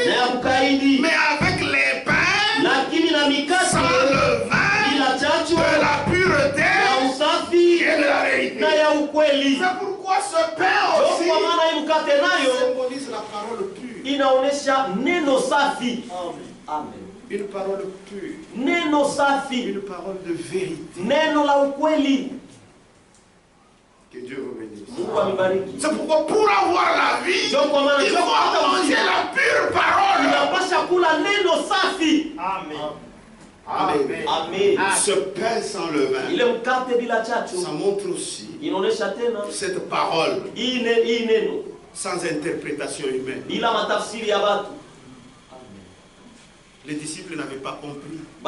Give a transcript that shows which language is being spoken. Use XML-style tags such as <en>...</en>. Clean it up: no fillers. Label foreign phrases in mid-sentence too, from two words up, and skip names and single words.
<fr>Mais avec les pains sans levain de la pureté et de la vérité. C'est pourquoi ce pain aussi symbolise la parole pure. Amen. Une parole pure.</fr> <sw>Neno safi.</sw> <fr>Une parole de vérité.</fr> <sw>Neno la ukweli.</sw> <fr>Que Dieu vous bénisse. C'est pourquoi pour avoir la vie, il faut manger la pure parole.</fr> <sw>Neno safi.</sw> <fr>Amen. Amen. Amen. Ce pain sans levain, ça montre aussi cette parole sans interprétation humaine. Les disciples n'avaient pas compris.</fr>